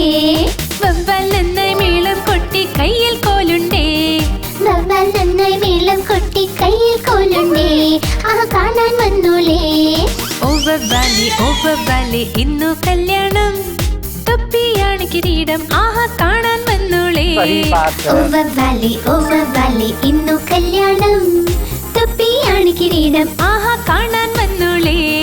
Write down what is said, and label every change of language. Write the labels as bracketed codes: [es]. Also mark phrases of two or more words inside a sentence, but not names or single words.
[ml] വവ്വാൽ നന്നായി മേളം കൊട്ടി കയ്യിൽ കോലുണ്ടേ. വവ്വാൽ നന്നായി മേളം കൊട്ടി കയ്യിൽ കോലുണ്ടേ. ആഹാ കാണാൻ വന്നോളേ. ഓവർ വാലി ഇന്നു കല്യാണം, തൊപ്പിയാണ് കിരീടം. ആഹാ കാണാൻ വന്നോളേ. [hi] सही बात है. [ml] ഓവർ വാലി ഇന്നു കല്യാണം, തൊപ്പിയാണ് കിരീടം. ആഹാ കാണാൻ വന്നോളേ.